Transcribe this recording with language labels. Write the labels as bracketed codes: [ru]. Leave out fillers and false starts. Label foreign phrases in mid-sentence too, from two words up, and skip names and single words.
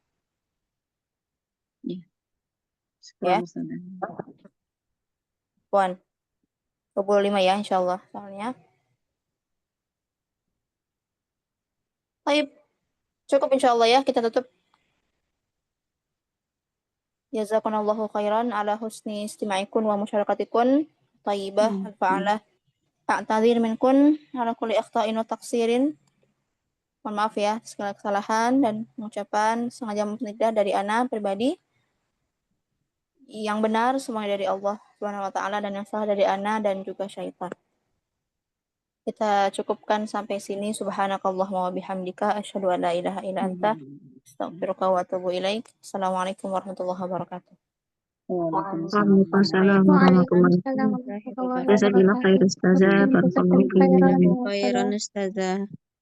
[id] Iya. Ya. Sekolah Ustazah. Puan. 25 ya [ar] إن شاء الله [id] soalnya. Baik. Cukup [ar] إن شاء الله [id] ya, kita tutup. [ar] جزاكم الله خيرا على حسن استماعكم ومشاركتكم الطيبة الفعالة. أعتذر منكن على كل أخطاء وتقصير. [id] Mohon maaf ya segala kesalahan dan pengucapan sengaja maupun tidak dari Ana pribadi. Yang benar semuanya dari Allah [ar] سبحانه وتعالى [id] dan yang salah dari Ana dan juga syaitan. Kita cukupkan sampai sini. [ar] سبحانك اللهم وبحمدك أشهد أن لا إله إلا أنت أستغفرك وأتوب إليك. السلام عليكم ورحمة الله وبركاته. وعليكم السلام ورحمة الله وبركاته. جزاك الله خير Ustazah. بارك الله فيكم. خيرا أستاذة.